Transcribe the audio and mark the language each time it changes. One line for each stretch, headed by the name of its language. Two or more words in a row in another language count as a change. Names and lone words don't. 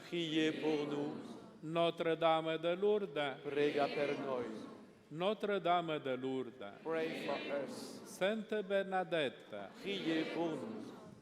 French: priez pour nous. Notre-Dame de Lourdes,
Italian: Prega per noi. Notre-Dame de Lourdes,
English: Pray for us.
French: Sainte Bernadette, Priez pour nous.